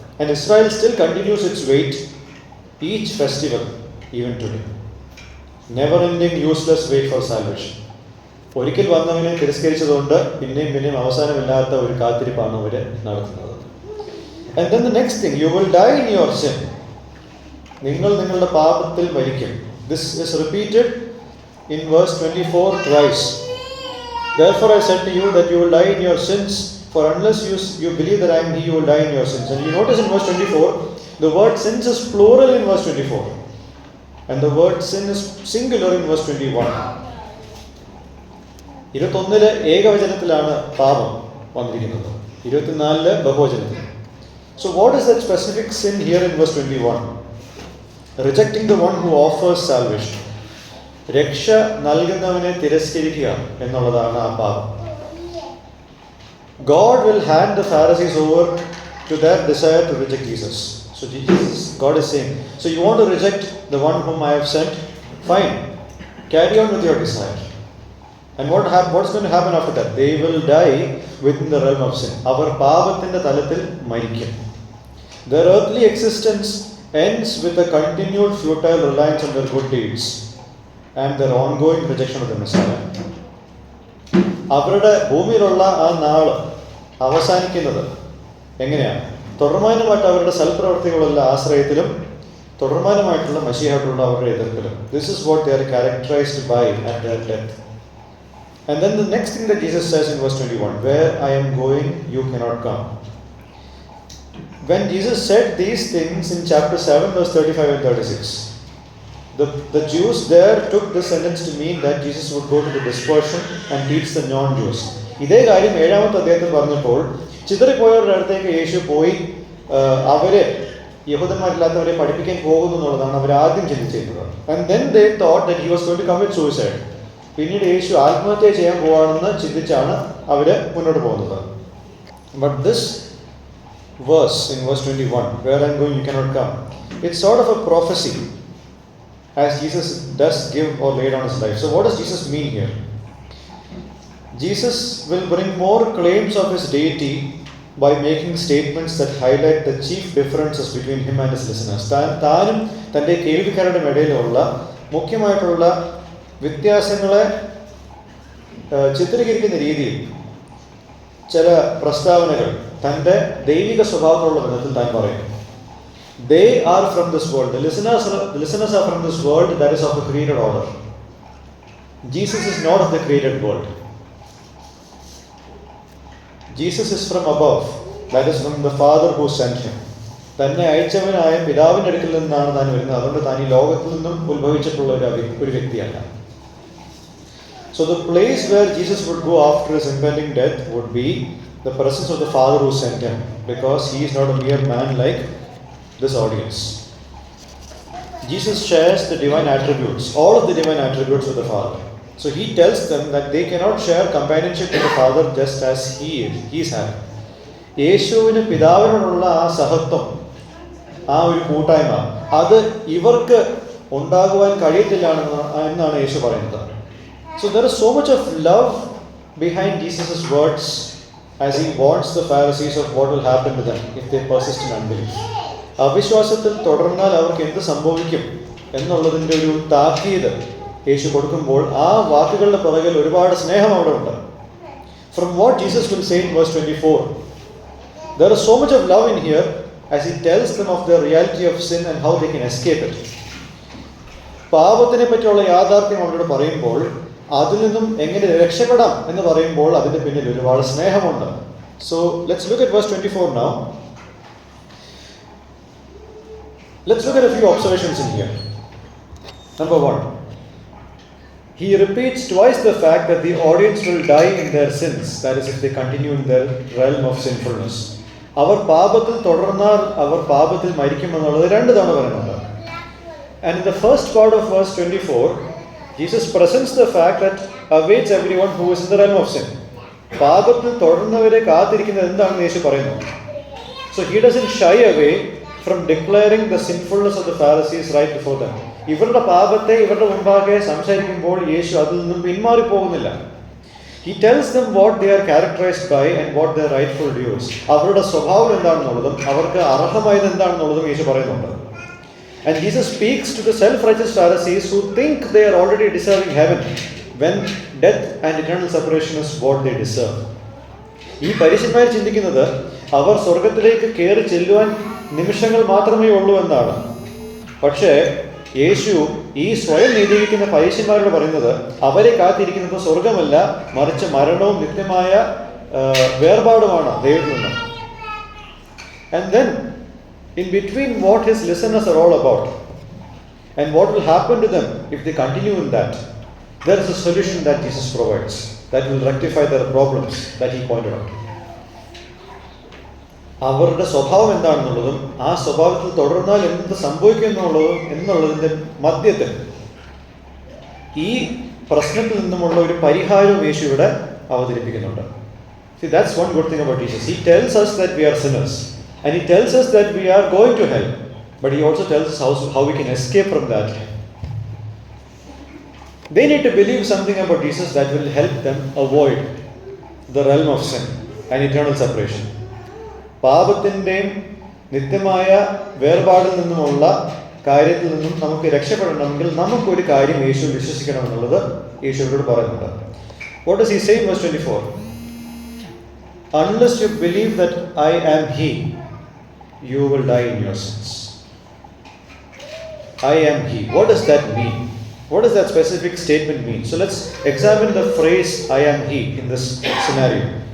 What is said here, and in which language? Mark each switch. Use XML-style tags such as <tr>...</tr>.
<en>And Israel still continues its wait each festival even today. Never ending useless wait for salvation.</en> <ml>ഒരിക്കൽ വന്നവനെ തിരസ്കരിച്ചതുകൊണ്ട് പിന്നെയും അവസാനമില്ലാത്ത ഒരു കാത്തിരിപ്പാണ് അവർ നടത്തുന്നത്.</ml> <en>And then the next thing, you will die in your sin.</en> <ml>നിങ്ങൾ നിങ്ങളുടെ പാപത്തിൽ മരിക്കും.</ml> <en>This is repeated in verse 24 twice. Therefore I said to you that you will die in your sins, for unless you believe that I am he, you will die in your sins. And you notice in verse 24, the word sins is plural in verse 24. And the word sin is singular in verse 21.</en> <ml>21 ഏകവചനത്തിലാണ് പാപം വന്നിരിക്കുന്നത്, 24 ബഹുവചനത്തിൽ.</ml> <en>So what is that specific sin here in verse 21? Rejecting the one who offers salvation.</en> <ml>രക്ഷ നൽകുന്നവനെ തിരസ്കരിക്കുക എന്നുള്ളതാണ് ആ പാപം.</ml> <en>God will hand the Pharisees over to their desire to reject Jesus. So God is saying, so you want to reject the one whom I have sent? Fine. Carry on with your desire. And what's going to happen after that? They will die within the realm of sin.</en> <ml>അവർ പാപത്തിന്റെ തലത്തിൽ മരിക്കും.</ml> <en>Their earthly existence ends with a continued futile reliance on their good deeds and their ongoing rejection of the Messiah.</en> <ml>അവരുടെ ഭൂമിയിലുള്ള ആ നാള് അവസാനിക്കുന്നത് എങ്ങനെയാണ്? തുടർമാനമായിട്ട് അവരുടെ സൽപ്രവർത്തികളുള്ള ആശ്രയത്തിലും തുടർമാനമായിട്ടുള്ള മശീഹയോടുള്ള അവരുടെ എതിർപ്പിലും.</ml> <en>This is what they are characterized by at their death. And then the next thing that Jesus says in verse 21, where I am going, you cannot come. When Jesus said these things in chapter 7 verse 35 and 36, the Jews there took this sentence to mean that Jesus would go to the dispersion and teach the non-Jews.</en> <ml>ഇതേ കാര്യം 7-ാമത്തെ അധ്യായത്തിൽ പറഞ്ഞപ്പോൾ ചിതറിപ്പോയവരുടെ അടുത്തേക്ക് യേശു പോയി അവരെ യഹൂദന്മാരില്ലാത്തവരെ പഠിപ്പിക്കാൻ പോകുന്നു എന്നുള്ളതാണ് അവർ ആദ്യം ചിന്തിച്ചിരുന്നത്.</ml> <en>And then they thought that he was going to commit suicide.</en> <ml>പിന്നീട് യേശു ആത്മഹത്യ ചെയ്യാൻ പോവാണെന്ന് ചിന്തിച്ചാണ് അവര് മുന്നോട്ട് പോകുന്നത്.</ml> <en>But this verse in verse 21, where I am going you cannot come, it's sort of a prophecy as Jesus does give or lay down his life. So what does Jesus mean here? Jesus will bring more claims of his deity by making statements that highlight the chief differences between him and his listeners.</en> <ml>താനും തൻ്റെ കേൾവിക്കാരുടെ ഇടയിലുള്ള മുഖ്യമായിട്ടുള്ള വ്യത്യാസങ്ങളെ ചിത്രീകരിക്കുന്ന രീതിയിൽ ചില പ്രസ്താവനകൾ തൻ്റെ ദൈവിക സ്വഭാവമുള്ള ബന്ധത്തിൽ താൻ പറയുന്നു.</ml> <en>They are from this world. The listeners are from this world that is of the created order. Jesus is not of the created world. Jesus is from above. That is from the Father who sent him.</en> <ml>തന്നെ അയച്ചവനായ പിതാവിൻ്റെ അടുക്കൽ നിന്നാണ് താൻ വരുന്നത്. അതുകൊണ്ട് താൻ ഈ ലോകത്തിൽ നിന്നും ഉത്ഭവിച്ചിട്ടുള്ള ഒരു വ്യക്തിയല്ല.</ml> <en>So the place where Jesus would go after his impending death would be the presence of the Father who sent him, because he is not a mere man like this audience. Jesus shares the divine attributes, all of the divine attributes with the Father. So he tells them that they cannot share companionship with the Father just as he is having.</en> <ml>യേശുവിന് പിതാവിനോടുള്ള ആ സഹത്വം, ആ ഒരു കൂട്ടായ്മ, അത് ഇവർക്ക് ഉണ്ടാകുവാൻ കഴിയത്തില്ല എന്നാണ് യേശു പറയുന്നത്.</ml> <en>So there is so much of love behind Jesus' words as he warns the Pharisees of what will happen to them if they persist in unbelief.</en> <ml>അവിശ്വാസത്തിൽ തുടർന്നാൽ അവർക്ക് എന്ത് സംഭവിക്കും എന്നുള്ളതിൻ്റെ ഒരു താക്കീത് യേശു കൊടുക്കുമ്പോൾ ആ വാക്കുകളുടെ പുറകിൽ ഒരുപാട് സ്നേഹം അവിടെ ഉണ്ട്.</ml> <en>From what Jesus will say in verse 24, there is so much of love in here as he tells them of the reality of sin and how they can escape it.</en> <ml>പാപത്തിനെ പറ്റിയുള്ള യാഥാർത്ഥ്യം അവരോട് പറയുമ്പോൾ അതിൽ നിന്നും എങ്ങനെ രക്ഷപ്പെടാം എന്ന് പറയുമ്പോൾ അതിൻ്റെ പിന്നിൽ ഒരുപാട് സ്നേഹമുണ്ട്.</ml> <en>So let's look at verse 24 now. Let's look at a few observations in here. Number 1, he repeats twice the fact that the audience will die in their sins, that is if they continue in their realm of sinfulness.</en> <ml>അവർ പാപത്തിൽ തുടർന്നാൽ അവർ പാപത്തിൽ മരിക്കുമെന്നുള്ളത് 2 തവണ പറയുന്നുണ്ട്.</ml> <en>And in the first part of verse 24, Jesus presents the fact that awaits everyone who is in the realm of sin.</en> <ml>പാപത്തിൽ തുടർന്നവരെ കാത്തിരിക്കുന്നത് എന്താണെന്ന് യേശു പറയുന്നു.</ml> <en>So he doesn't shy away from declaring the sinfulness of the Pharisees right before them.</en> <ml>ഇവരുടെ പാപത്തെ ഇവരുടെ മുമ്പാകെ സംസാരിക്കുമ്പോൾ യേശു അതിൽ നിന്നും പിന്മാറി പോകുന്നില്ല.</ml> <en>He tells them what they are characterized by and what their rightful dues.</en> <ml>അവരുടെ സ്വഭാവം എന്താണെന്നുള്ളതും അവർക്ക് അർഹമായത് എന്താണെന്നുള്ളതും യേശു പറയുന്നുണ്ട്.</ml> <en>And Jesus speaks to the self-righteous Pharisees who think they are already deserving heaven when death and eternal separation is what they deserve.</en> <ml>ഈ പരീശന്മാർ ചിന്തിക്കുന്നത് അവർ സ്വർഗത്തിലേക്ക് കയറി ചെല്ലുവാൻ നിമിഷങ്ങൾ മാത്രമേ ഉള്ളൂ എന്നാണ്. പക്ഷേ യേശു ഈ സ്വയം നീതിയിരിക്കുന്ന പരീശന്മാരോട് പറയുന്നത് അവരെ കാത്തിരിക്കുന്നത് സ്വർഗമല്ല, മറിച്ച് മരണവും നിത്യമായ വേർപാടുമാണ് ദൈവത്തിൽ നിന്ന്.</ml> <en>And then in between what his listeners are all about and what will happen to them if they continue in that, there is a solution that Jesus provides that will rectify their problems that he pointed out.</en> <ml>അവരുടെ സ്വഭാവം എന്താണെന്നുള്ളതും ആ സ്വഭാവത്തിൽ തുടർന്നാൽ എന്ത് സംഭവിക്കും എന്നുള്ളതിൻ്റെ മധ്യത്തിൽ ഈ പ്രശ്നത്തിൽ നിന്നുമുള്ള ഒരു പരിഹാരവും യേശു ഇവിടെ അവതരിപ്പിക്കുന്നുണ്ട്.</ml> <en>See, that's one good thing about Jesus. He tells us that we are sinners and he tells us that we are going to hell, but he also tells us how we can escape from that. They need to believe something about Jesus that will help them avoid the realm of sin and eternal separation.</en> <ml>പാപത്തിൻ്റെയും നിത്യമായ വേർപാടിൽ നിന്നുമുള്ള കാര്യത്തിൽ നിന്നും നമുക്ക് രക്ഷപ്പെടണമെങ്കിൽ നമുക്കൊരു കാര്യം യേശു വിശ്വസിക്കണമെന്നുള്ളത് യേശുവിനോട് പറയുന്നുണ്ട്.</ml> <en>What does he say in verse 24? Unless you believe that I am he, you will die in your sins. I am he. What does that mean? What does that specific statement mean? So let's examine the phrase I am he in this scenario.</en>